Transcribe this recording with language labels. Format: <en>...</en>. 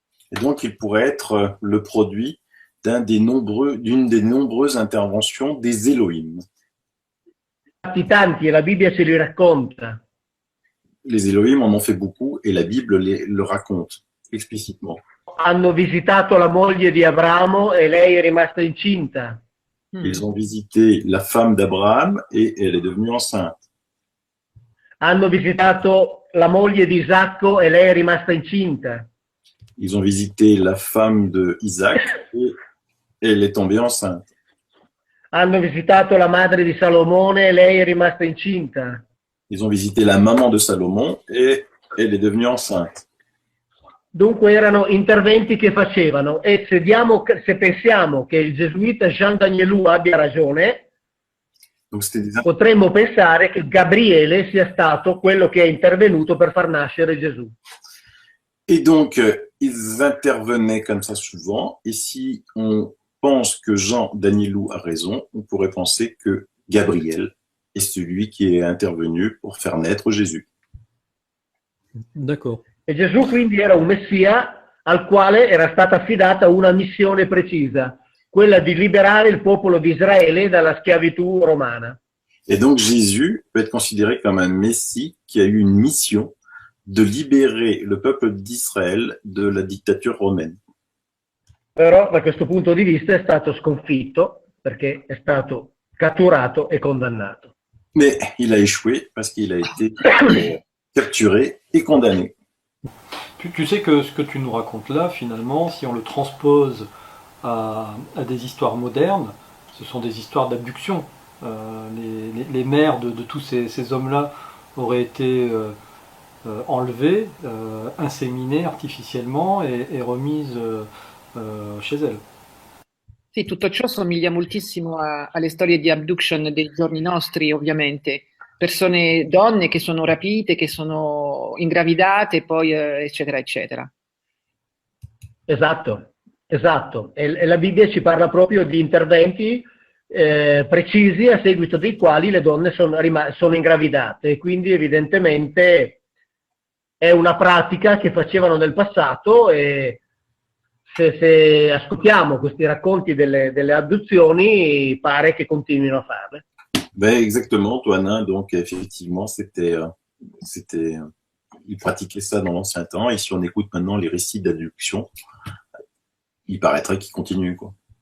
<fr>Et donc, il pourrait être le produit d'une des nombreuses interventions des Elohim.</fr> <it>Tanti, e la Bibbia ce li racconta.</it> <fr>Les Elohim en ont fait beaucoup et la Bible le raconte explicitement.</fr> <it>Hanno visitato la moglie di Abramo e lei è rimasta incinta.</it> <fr>Ils ont visité la femme d'Abraham et elle est devenue enceinte.</fr> <it>Hanno visitato la moglie di Isacco e lei è rimasta incinta.</it> <fr>Ils ont visité la femme de Isaac et elle est tombée enceinte.</fr> <it>Hanno visitato la madre di Salomone e lei è rimasta incinta.</it> <fr>Ils ont visité la maman de Salomon et elle est devenue enceinte.</fr> <it>Dunque erano interventi che facevano, e se pensiamo che il gesuita Jean Danielou abbia ragione,</it> <fr>Donc</fr> <it>potremmo pensare che Gabriele sia stato quello che è intervenuto per far nascere Gesù.</it> <fr>Et donc, ils intervenaient comme ça souvent, et si on pense que Jean Danielou a raison, on pourrait penser que Gabriel est celui qui est intervenu pour faire naître Jésus. D'accord.</fr> <it>E Gesù quindi era un messia al quale era stata affidata una missione precisa, quella di liberare il popolo di Israele dalla schiavitù romana.</it> <fr>Et donc Jésus peut être considéré comme un messie qui a eu une mission de libérer le peuple d'Israël de la dictature romaine.</fr> <it>Però da questo punto di vista è stato sconfitto perché è stato catturato e condannato.</it> <fr>Mais il a échoué parce qu'il a été capturé et condamné. Tu sais que ce que tu nous racontes là, finalement, si on le transpose à des histoires modernes, ce sont des histoires d'abduction. Les mères de tous ces hommes-là auraient été enlevées, inséminées artificiellement et remises chez elles.</fr> <it>Sì, tutto ciò somiglia moltissimo alle storie di abduction dei giorni nostri, ovviamente. Persone, donne che sono rapite, che sono ingravidate, poi eccetera, eccetera. Esatto, esatto. E la Bibbia ci parla proprio di interventi precisi a seguito dei quali le donne sono ingravidate. E quindi evidentemente è una pratica che facevano nel passato e se ascoltiamo questi racconti delle abduzioni pare che continuino a farle.</it> <fr>Ben, exactement, Toinin. Donc, effectivement, ils pratiquaient ça dans l'ancien temps. Et si on écoute maintenant les récits d'abduction, il paraîtrait qu'ils continuent, quoi.</fr>